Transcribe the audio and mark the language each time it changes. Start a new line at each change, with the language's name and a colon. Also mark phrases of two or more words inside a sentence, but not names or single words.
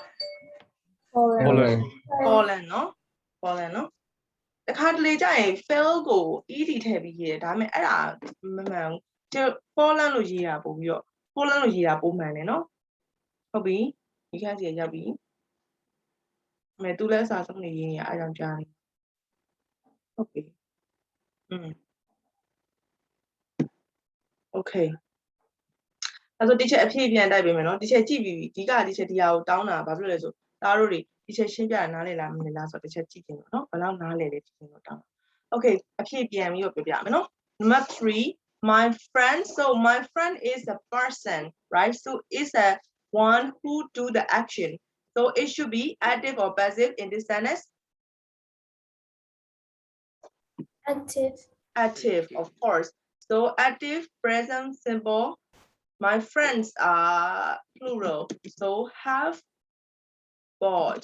Burmese: fallen နော် fallen နော်တခါတလေကြာရင် fail ကို ed ထည့်ပြီးရေးတယ်ဒါပေမဲ့အဲ့ဒါမမှန်ဘူး fallen လို့ရေးတာပို့ပြီးတော့ fallen လို့ရေးတာပိုမှန်တယ်နော်ဟုတ်ပြီဒီခန်းစီရောက်ပြီအမေသူလည်းအစားဆုံးနေရေးနေရအဲ့ကြောင့်ကြားနေဟုတ်ပြီ okay အဲ့ဆိုဒီချက်အဖြေပြန်တိုက်ပေးမယ်နော်ဒီချက်ကြည့်ပြီးဒီကဒီချက်ဒီဟာကိုတောင်းတာဘာဖြစ်လို့လဲဆိုသား တို့တွေဒီချက်ရှင်းပြနားလည်လားမလည်လားဆိုတော့ဒီချက်ကြည့်ကြည့်နော်ဘယ်လောက်နားလည်လဲကြည့်
English: ကြည့်တော့တောင်း okay
Burmese: အဖြေပြန်ပြီးတော့ပြောပြမယ်နော်
English: number 3 my friend so my friend is a person right so is a one who do the action so it should be active or passive in this sentence active of course so active present simple my friends are plural, so have bought.